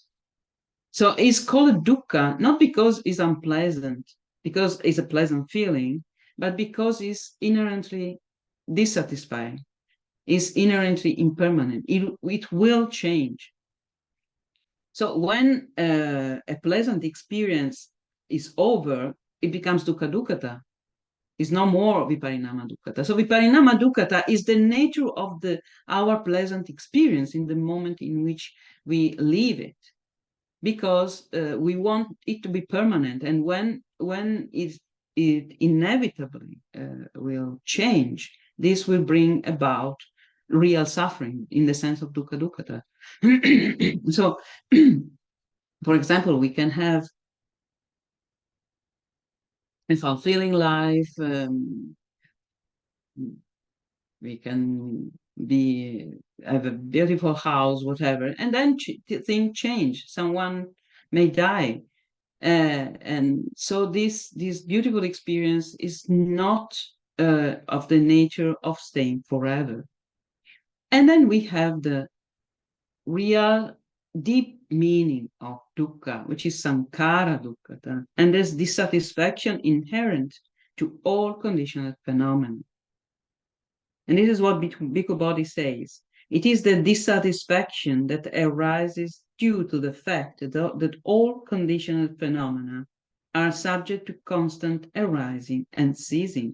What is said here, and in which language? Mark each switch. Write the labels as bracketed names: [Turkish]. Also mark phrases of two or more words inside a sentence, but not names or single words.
[English] So it's called dukkha, not because it's unpleasant, because it's a pleasant feeling, but because it's inherently dissatisfying, is inherently impermanent. It will change. So when a pleasant experience is over, it becomes [Pali] dukkha dukkhata. [English] It's no more [Pali] viparinama dukkhata. [English] So [Pali] viparinama dukkhata [English] is the nature of our pleasant experience in the moment in which we leave it, because we want it to be permanent. And when it inevitably will change, this will bring about real suffering in the sense of [Pali] dukkha dukkhata. [English] So, for example, we can have a fulfilling life. We can have a beautiful house, whatever, and then things change. Someone may die, and so this beautiful experience is not of the nature of staying forever. And then we have the real deep meaning of dukkha, which is [Pali] sankhara dukkhata, [English] and there's dissatisfaction inherent to all conditioned phenomena. And this is what Bhikkhu Bodhi says. It is the dissatisfaction that arises due to the fact that all conditional phenomena are subject to constant arising and ceasing.